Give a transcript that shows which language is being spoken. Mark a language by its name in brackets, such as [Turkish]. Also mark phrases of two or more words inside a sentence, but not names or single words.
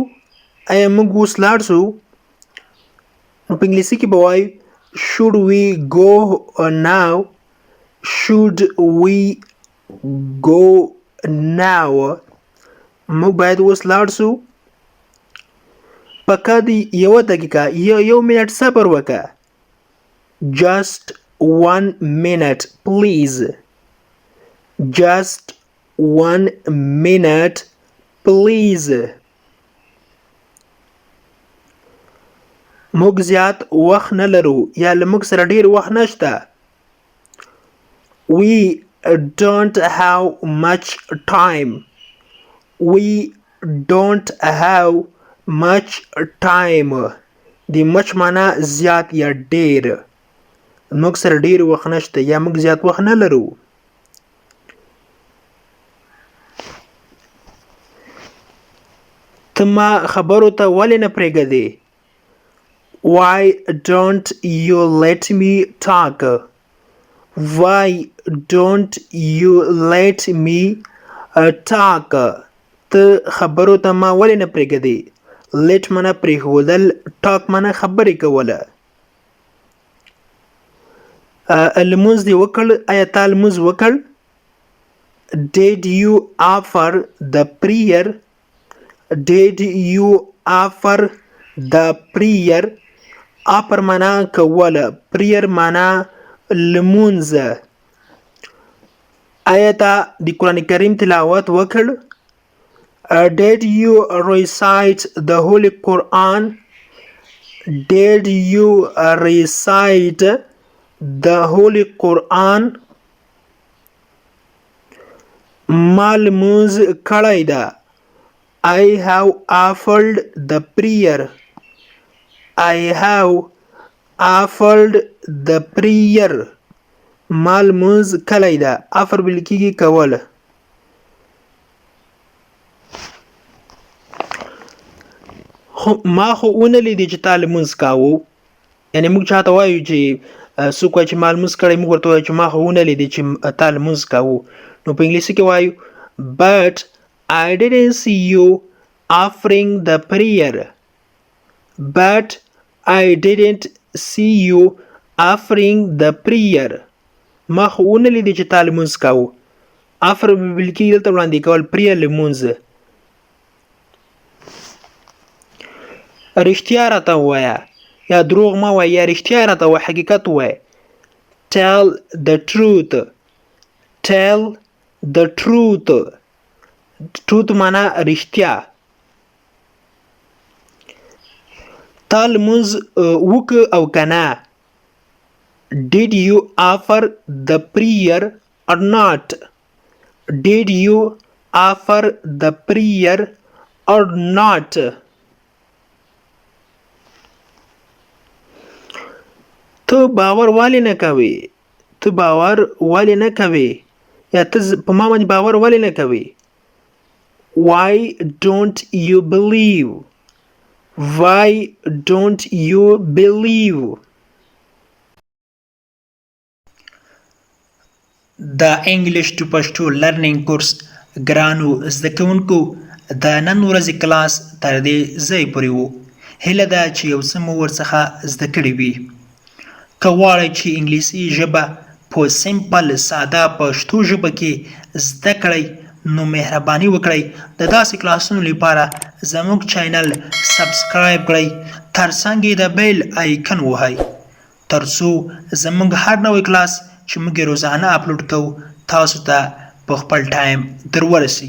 [Pashto] آیا موږ اوس لاړ شو؟ نو په انګلیسي کې به وایو [English] should we go now? Should we go now? [Pashto] موږ باید اوس لاړ شو. پکې دی یو دقیقه یو منټ صبر وکړه. [English] Just 1 minute please. Just 1 minute please. [Pashto] موږ زیات وخت نه لرو یا له موږ سره ډیر وخت نشته. [English] We don't have much time. We don't have much time. [Pashto] د much معنا زیات یا ډیر. موږ سره ډیر وخت نشته یا موږ زیات وخت نه لرو. ته ما خبرو ته ولې نه پرېږدې؟ [English] Why don't you let me talk? Why don't you let me talk? [Pashto] ته خبرو ته ما ولې نه پرېږدې؟ let معنا پرېښودل، talk معنا خبرې کوله. لمونځ دې وکړ؟ آیا تا لمونځ وکړ؟ [English] Did you offer the prayer? Did you offer the prayer? [Pashto] offer معنا کوله، prayer معنا لمونځ. آیا تا د قرآن کریم تلاوت وکړ؟ [English] Did you recite the Holy Quran? Did you recite the Holy Quran? [Pashto] ما لمونځ کړی ده. [English] I have offered the prayer. I have offered the prayer. [Pashto] ما لمونځ کړی ده. offer بل کېږي کوله. ما خو ونه لیدې چې تا لمونځ کاوه. یعنې موږ چاته وایو چې څوک وایي چې ما لمونځ کړی، موږ ورته وایو چې ما خو ونه لیدې چې تا لمونځ کاوه. نو په انګلیسي کې وایو [English] but I didn't see you offering the prayer. But I didn't see you offering the prayer. [Pashto] ما خو ونه لیدې چې تا لمونځ کاوه. offer بل کېږي دلته وړاندې کول، prayer لمونځ. رښتیا راته ووایه یا دروغ مه وایه یا رښتیا راته ووایه، حقیقت ووایه. [English] tell the truth. tell the truth. [Pashto] truth معنا رښتیا. تا لمونځ وکړه او که نه؟ [English] Did you offer the prayer or not? Did you offer the prayer or not? [Pashto] ته باور ولې نه کوې؟ ته باور ولې نه کوې؟ یا ته په ما باندې باور ولې نه کوې؟ [English] Why don't you believe? Why don't you believe? [Pashto] د [English] English to Pashto learning course [Pashto] ګرانو زده کوونکو د نن ورځې کلاس تر دې ځای پورې و. هیله ده چې یو څه مو ورڅخه زده کړي وي. که غواړئ چې انګلیسي ژبه په سمپل ساده پښتو ژبه کې زده کړئ نو مهرباني وکړئ د داسې کلاسونو لپاره زموږ چینل سبسکرایب کړئ، ترڅنګ یې د [English] bell icon [Pashto] وهئ ترڅو زموږ هر نوی کلاس چې موږ روزانه اپلوډ کوو تاسو ته په خپل ټایم در ورسیږي.